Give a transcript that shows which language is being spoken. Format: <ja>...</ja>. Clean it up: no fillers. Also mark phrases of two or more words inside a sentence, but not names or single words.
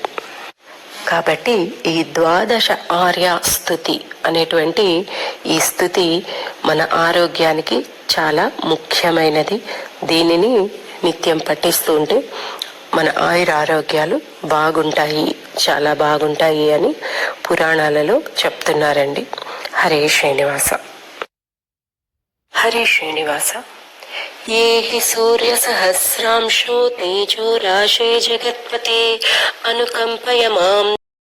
<te>కాబట్టి ఈ ద్వాదశ ఆర్య స్తుతి అనేటువంటి ఈ స్తుతి మన ఆరోగ్యానికి చాలా ముఖ్యమైనది. దీనిని నిత్యం పఠిస్తూ ఉంటే మన ఆరోగ్యాలు బాగుంటాయి, చాలా బాగుంటాయి అని పురాణాలలో చెప్తున్నారండి. హరే శ్రీనివాస. హరే శ్రీనివాస.</te> <sa>ये हि सूर्य सहस्रांशो तेजो राशे जगत्पते अनुकंपय मां</sa>